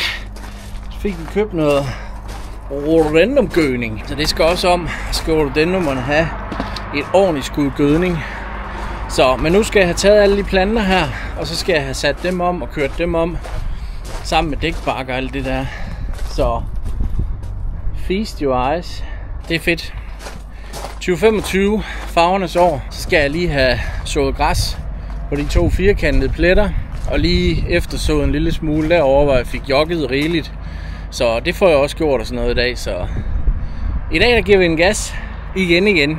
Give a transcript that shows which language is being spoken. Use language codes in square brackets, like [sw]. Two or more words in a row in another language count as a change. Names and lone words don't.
[da] Så fik vi købt noget rhododendron-gødning. Så det skal også om, skal rhododendronerne have et ordentligt skud gødning. Så, men nu skal jeg have taget alle de planter her, og så skal jeg have sat dem om og kørt dem om, sammen med dækbark og alt det der. Så, [en] feast your eyes. [da] Det er fedt. 2025, farvernes år, så skal jeg lige have sået græs på de 2 firkantede pletter, og lige eftersået en lille smule derovre, hvor jeg fik jogget rigeligt. Så det får jeg også gjort og sådan noget i dag, så i dag der giver vi en gas igen.